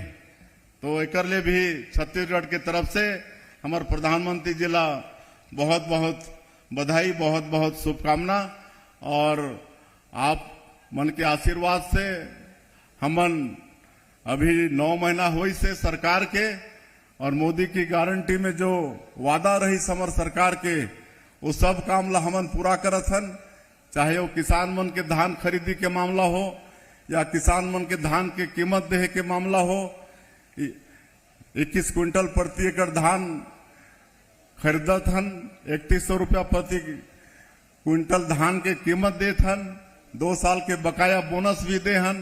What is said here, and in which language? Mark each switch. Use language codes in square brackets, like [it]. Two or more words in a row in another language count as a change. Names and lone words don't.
[hne] तो एक लिए भी छत्तीसगढ़ के तरफ से हमारे प्रधानमंत्री जी ला बहुत बहुत बधाई, बहुत बहुत शुभकामना। और आप मन के आशीर्वाद से हमन अभी 9 महीना हुई से सरकार के और मोदी की गारंटी में जो वादा रही समर सरकार के वो सब काम ला हमन पूरा करत हन। चाहे वो किसान मन के धान खरीदी के मामला हो या किसान मन के धान के कीमत देहे के मामला हो। 21 क्विंटल प्रति एकड़ धान खरीदत हन, 3100 रुपया प्रति क्विंटल धान के कीमत देत हन, 2 साल के बकाया बोनस भी दे हन।